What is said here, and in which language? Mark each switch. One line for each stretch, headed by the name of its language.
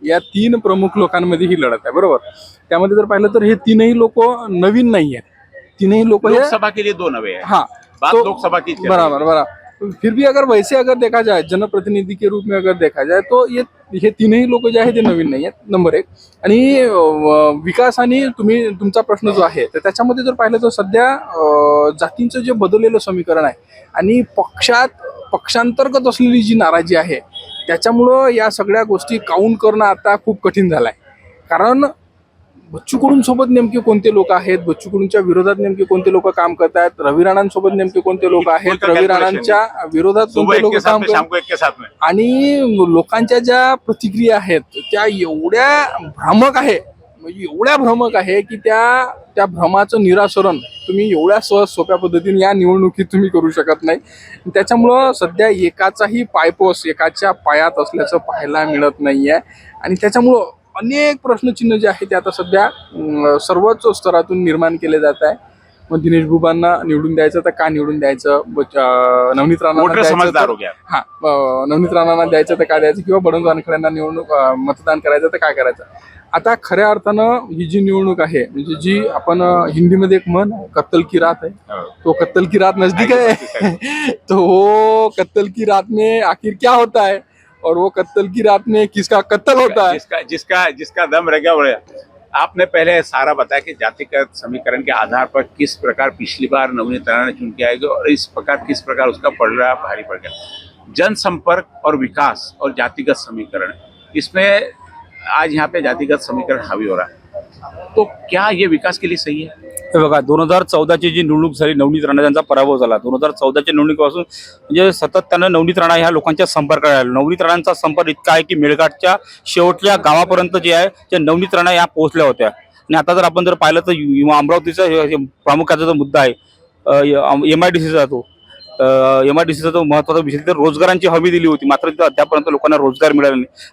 Marathi: या 3 प्रमुख लोकांमध्ये ही लढत आहे, बरोबर। त्यामध्ये जर पाहिलं तर हे 3ही लोक नवीन नाही आहेत, 3ही लोक
Hindi: लोकसभा के लिए 2 नवे हैं। हाँ, बात तो लोकसभा की बराबर। फिर भी अगर वैसे अगर देखा जाए जनप्रतिनिधि के रूप में अगर देखा जाए तो ये 3ही लोक
Marathi: जे आहे ते नवीन नाही आहेत, नंबर 1। आणि विकास आणि तुमचा प्रश्न जो आहे तर त्याच्यामध्ये जर पाहिलं तर सध्या जातींचं जे बदललेलं समीकरण आहे आणि पक्षांतर्गत असलेली जी नाराजी आहे त्याच्यामुळं या सगळ्या गोष्टी काउंट करणं आता खूप कठीण झालं आहे। कारण बच्चू कडू सोबत नेमके कोणते लोक आहेत, बच्चू कडूंच्या विरोधात नेमके कोणते लोक काम करतात, रवी राणांसोबत नेमके कोणते लोक आहेत, रवी राणांच्या विरोधात कोणते लोक काम करतात, आणि लोकांच्या ज्या प्रतिक्रिया आहेत त्या एवढ्या भ्रामक आहे की त्या भ्रमाचं निरासरण तुम्ही एवढ्या सहज सोप्या पद्धतीने या निवडणुकीत तुम्ही करू शकत नाही। त्याच्यामुळं सध्या एकाचाही पायपोस एकाच्या पायात असल्याचं पाहायला मिळत नाहीये आणि त्याच्यामुळं अनेक प्रश्नचिन्ह जे आहे ते आता सध्या सर्वच स्तरातून निर्माण केले जात आहे। मग दिनेश बुबांना निवडून द्यायचं तर का निवडून द्यायचं, नवनीत राणांना द्यायचं तर का द्यायचं, किंवा बळवंत वानखडेंना मतदान करायचं तर काय करायचं। आता खऱ्या अर्थानं ही जी निवडणूक आहे म्हणजे जी आपण हिंदीमध्ये एक म्हण
Hindi: कत्तल की रात है, तो कत्तल की रात नजदीक है तो वो कत्तल की रात में आखिर क्या होता है और वो कत्ल की रात में किसका कत्ल होता है, जिसका दम रह गया। आपने पहले सारा बताया कि जातिगत समीकरण के आधार पर किस प्रकार पिछली बार नवनीत राणा ने चुन के आएगा और इस प्रकार किस प्रकार उसका पड़ रहा भारी पड़ गया। जनसंपर्क और विकास और जातिगत समीकरण, इसमें आज यहाँ पे जातिगत समीकरण हावी हो रहा है। तो क्या ये विकास के लिए सही है?
Marathi: हे बघा 2014ची जी निवडणूक झाली, नवनीत राणा यांचा पराभव झाला. 2014च्या निवडणुकीपासून म्हणजे सतत त्यांना नवनीत राणा ह्या लोकांच्या संपर्कात आले. नवनीत राणांचा संपर्क इतका आहे की मेळघाटच्या शेवटच्या गावापर्यंत जे आहे ते नवनीत राणा या पोहोचल्या होत्या. आणि आता जर आपण जर पाहिलं तर अमरावतीचा प्रामुख्याचा जो मुद्दा आहे MIDCचा तो MIDCचा जो महत्वाचा विषय तर रोजगारांची हमी दिली होती, मात्र तिथं अद्यापर्यंत लोकांना रोजगार मिळाला नाही.